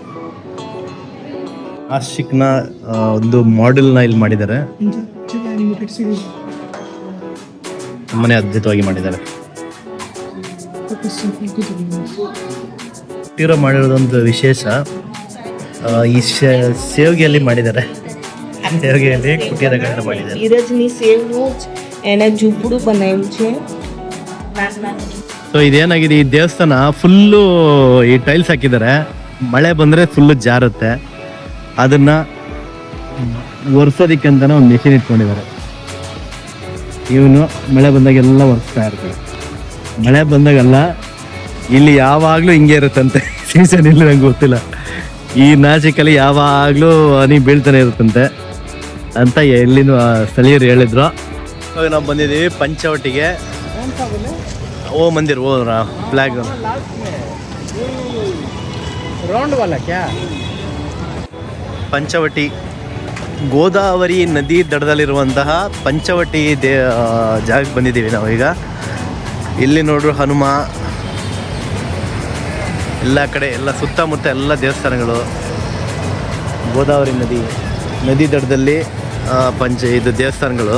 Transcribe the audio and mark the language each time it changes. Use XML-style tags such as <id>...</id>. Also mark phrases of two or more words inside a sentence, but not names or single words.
<kn>ಆಶಿಕ್ನ ಒಂದು ಮಾಡೆಲ್ನ ಇಲ್ಲಿ ಮಾಡಿದ್ದಾರೆ, ತುಂಬಾನೇ ಅದ್ಭುತವಾಗಿ ಮಾಡಿದ್ದಾರೆ. ತೀರ ಮಾಡಿರೋದೊಂದು ವಿಶೇಷ, ಈ ಸೇವಿಗೆಯಲ್ಲಿ ಮಾಡಿದ್ದಾರೆ, ಸೇವಿಗೆಯಲ್ಲಿ ಕುಟಿಯಾರಗಳನ್ನ ಮಾಡಿದ್ದಾರೆ.</kn> <gu>ધીરજની સેવનું એને ઝૂંપડું બનાવ્યું છે.</gu> <kn>ಸೊ ಇದೇನಾಗಿದೆ, ಈ ದೇವಸ್ಥಾನ ಫುಲ್ಲು ಈ ಟೈಲ್ಸ್ ಹಾಕಿದ್ದಾರೆ, ಮಳೆ ಬಂದರೆ ಫುಲ್ಲು ಜಾರುತ್ತೆ, ಅದನ್ನ ಒರೆಸೋದಿಕ್ಕೆ ಅಂತಾನೆ ಒಂದು ಮೆಷಿನ್ ಇಟ್ಕೊಂಡಿದ್ದಾರೆ. ಇವನು ಮಳೆ ಬಂದಾಗೆಲ್ಲ ಒರೆಸ್ತಾ ಇರ್ತಾರೆ. ಮಳೆ ಬಂದಾಗೆಲ್ಲ ಇಲ್ಲಿ ಯಾವಾಗಲೂ ಹಿಂಗೆ ಇರುತ್ತಂತೆ, ಸೀಸನ್ ಇಲ್ಲಿ ನಂಗೆ ಗೊತ್ತಿಲ್ಲ, ಈ ನಾಸಿಕಲ್ಲಿ ಯಾವಾಗಲೂ ಹನಿ ಬೀಳ್ತಾನೆ ಇರುತ್ತಂತೆ ಅಂತ ಎಲ್ಲಿನೂ ಸ್ಥಳೀಯರು ಹೇಳಿದ್ರು. ಇವಾಗ ನಾವು ಬಂದಿದ್ದೀವಿ ಪಂಚವಟಿಗೆ.</kn> <hi>ओ मंदिर,</hi> <kn>ಓ ಫ್ಲಾಗ್</kn> <hi>राउंड वाला क्या?</hi> <kn>ಪಂಚವಟಿ ಗೋದಾವರಿ ನದಿ ದಡದಲ್ಲಿರುವಂತಹ ಪಂಚವಟಿ ಜಾಗಕ್ಕೆ ಬಂದಿದ್ದೀವಿ ನಾವೀಗ. ಇಲ್ಲಿ ನೋಡ್ರು ಹನುಮ, ಎಲ್ಲ ಕಡೆ ಎಲ್ಲ ಸುತ್ತಮುತ್ತ ಎಲ್ಲ ದೇವಸ್ಥಾನಗಳು. ಗೋದಾವರಿ ನದಿ ದಡದಲ್ಲಿ ಇದು ದೇವಸ್ಥಾನಗಳು.</kn>